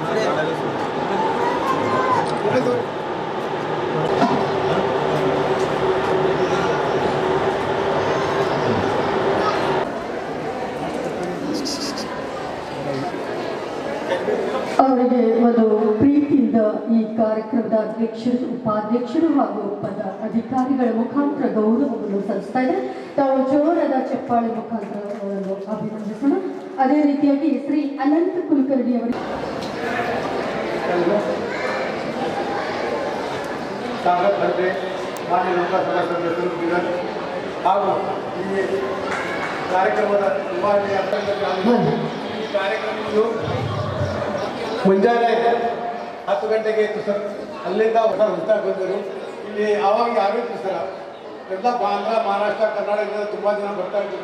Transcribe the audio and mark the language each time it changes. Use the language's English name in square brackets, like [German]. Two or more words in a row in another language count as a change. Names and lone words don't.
[Kannada] ಅವರಿಗೆ ಒಂದು ಪ್ರೀತಿಯಿಂದ ಈ ಕಾರ್ಯಕ್ರಮದ ಅಧ್ಯಕ್ಷರು, ಉಪಾಧ್ಯಕ್ಷರು ಹಾಗೂ ಪದ ಅಧಿಕಾರಿಗಳ ಮುಖಾಂತರ ಗೌರವವನ್ನು ಸಲ್ಲಿಸ್ತಾ ಇದ್ದಾರೆ. ತಾವು ಜೋರಾದ ಚಪ್ಪಾಳೆ ಮುಖಾಂತರ ಅವರನ್ನು ಅಭಿನಂದಿಸೋಣ. ಅದೇ ರೀತಿಯಾಗಿ ಶ್ರೀ ಅನಂತ್ ಕುಲಕರ್ಣಿ ಅವರಿಗೆ [Marathi] सागर खंडे मान्य लोकसभा सदस्य [Kannada] ಹಾಗೂ ಈ ಕಾರ್ಯಕ್ರಮದ ನಿರ್ವಹಣೆಯ ಈ ಕಾರ್ಯಕ್ರಮವನ್ನು ಮುಂಜಾನೆ 10 ಗಂಟೆಗೆ ಇತ್ತು ಸರ್. ಅಲ್ಲಿಂದ ಹೊಸ ಬಂದರು. ಇಲ್ಲಿ ಆವಾಗ ಯಾರೂ ಇತ್ತು ಸರ್. ಎಲ್ಲ ಆಂಧ್ರ, ಮಹಾರಾಷ್ಟ್ರ, ಕರ್ನಾಟಕದಿಂದ ತುಂಬ ಜನ ಬರ್ತಾ ಇದ್ರು.